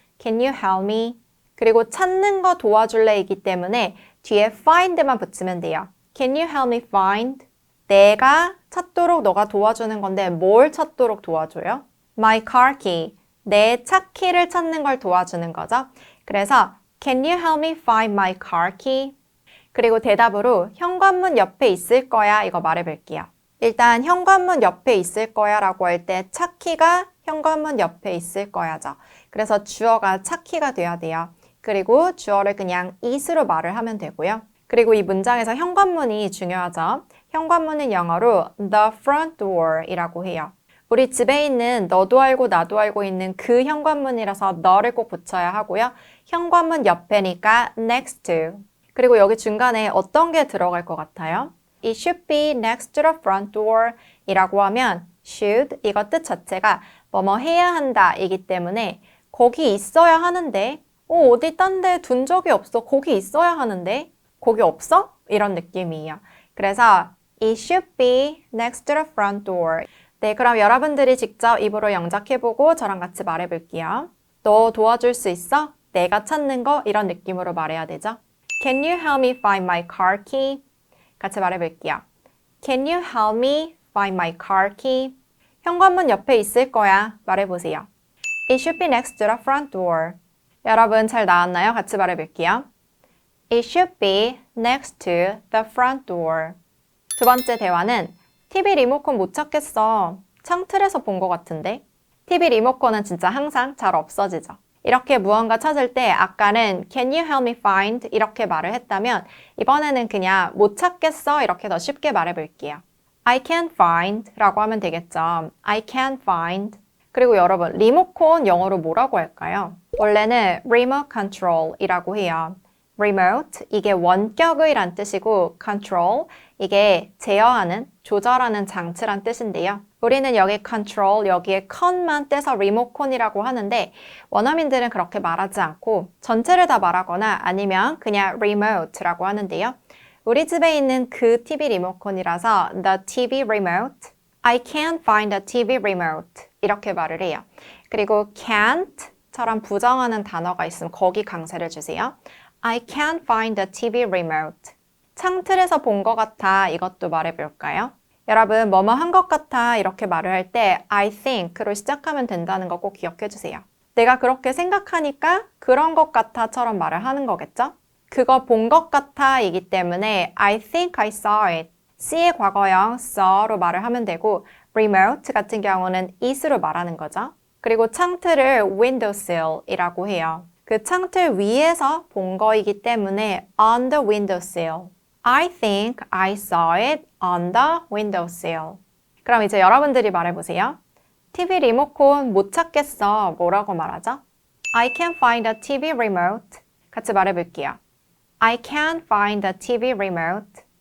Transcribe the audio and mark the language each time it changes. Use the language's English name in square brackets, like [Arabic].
[English] Can you help me? [Korean] 그리고 찾는 거 도와줄래? 이기 때문에 뒤에 find만 붙이면 돼요. [English] Can you help me find? [Korean] 내가 찾도록 너가 도와주는 건데 뭘 찾도록 도와줘요? [English] My car key. [Korean] 내 차 키를 찾는 걸 도와주는 거죠. [English] 그래서 Can you help me find my car key? [Korean] 그리고 대답으로 현관문 옆에 있을 거야 이거 말해볼게요. 일단 현관문 옆에 있을 거야 라고 할 때 차 키가 현관문 옆에 있을 거야죠. 그래서 주어가 차 키가 돼야 돼요. 그리고 주어를 그냥 is로 말을 하면 되고요. 그리고 이 문장에서 현관문이 중요하죠. 현관문은 영어로 the front door 이라고 해요. 우리 집에 있는 너도 알고 나도 알고 있는 그 현관문이라서 너를 꼭 붙여야 하고요. 현관문 옆에니까 next to. 그리고 여기 중간에 어떤 게 들어갈 것 같아요? [English] It should be next to the front door [Korean] 이라고 하면 should 이거 뜻 자체가 뭐뭐 해야 한다 이기 때문에 거기 있어야 하는데 어디 딴 데 둔 적이 없어. 거기 있어야 하는데 거기 없어? 이런 느낌이에요. 그래서 [English] It should be next to the front door. [Korean] 네, 그럼 여러분들이 직접 입으로 영작해보고 저랑 같이 말해볼게요. 너 도와줄 수 있어? 내가 찾는 거? 이런 느낌으로 말해야 되죠. [English] Can you help me find my car key? [Korean] 같이 말해볼게요. [English] Can you help me find my car key? [Korean] 현관문 옆에 있을 거야. 말해보세요. [English] It should be next to the front door. [Korean] 여러분 잘 나왔나요? 같이 말해볼게요. [English] It should be next to the front door. [Korean] 두 번째 대화는 TV 리모컨 못 찾겠어. 창틀에서 본 것 같은데. TV 리모컨은 진짜 항상 잘 없어지죠. 이렇게 무언가 찾을 때 아까는 [English] Can you help me find? [Korean] 이렇게 말을 했다면 이번에는 그냥 못 찾겠어 이렇게 더 쉽게 말해볼게요. [English] I can't find [Korean] 라고 하면 되겠죠. [English] I can't find. [Korean] 그리고 여러분 리모컨 영어로 뭐라고 할까요? 원래는 remote control 이라고 해요. remote 이게 원격의 란 뜻이고 control 이게 제어하는, 조절하는 장치란 뜻인데요. 우리는 여기 control, 여기에 con만 떼서 리모컨이라고 하는데 원어민들은 그렇게 말하지 않고 전체를 다 말하거나 아니면 그냥 remote라고 하는데요. 우리 집에 있는 그 TV 리모컨이라서 [English] the TV remote, I can't find the TV remote [Korean] 이렇게 말을 해요. 그리고 can't처럼 부정하는 단어가 있으면 거기 강세를 주세요. [English] I can't find the TV remote. [Korean] 창틀에서 본 것 같아 이것도 말해볼까요? 여러분 뭐뭐 한 것 같아 이렇게 말을 할 때 I think로 시작하면 된다는 거 꼭 기억해 주세요. 내가 그렇게 생각하니까 그런 것 같아처럼 말을 하는 거겠죠? 그거 본 것 같아 이기 때문에 [English] I think I saw it. [Korean] C의 과거형 saw로 말을 하면 되고 remote 같은 경우는 is로 말하는 거죠. 그리고 창틀을 windowsill이라고 해요. 그 창틀 위에서 본 거이기 때문에 [English] on the windowsill. I think I saw it on the windowsill. [Korean] 그럼 이제 여러분들이 말해보세요. TV 리모컨 못 찾겠어. 뭐라고 말하죠? [English] I can't find the TV remote. [Korean] 같이 말해볼게요. [English] I can't find the TV remote.